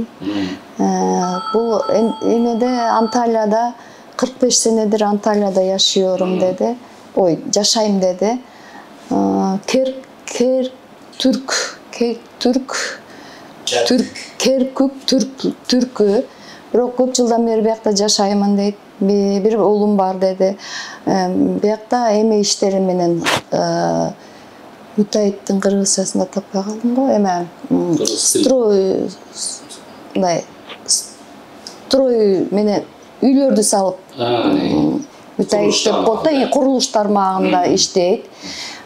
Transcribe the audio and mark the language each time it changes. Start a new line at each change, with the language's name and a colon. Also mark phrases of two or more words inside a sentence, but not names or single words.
Turkish: Bu de Antalya'da 45 senedir Antalya'da yaşıyorum dedi. Yaşayım dedi. Kerkük Türk'ü.
Kyrgyz: Bирок көп жылдан бери биякта жашаймын дейт.
Turkish: Bir oğlum var dedi.
Kyrgyz: Биякта эме иштери менен Утайттын кыргызчасында таппай калдым го. Эме строй менен үйлөрдү салып Утайт деп болот да, курулуш тармагында иштейт.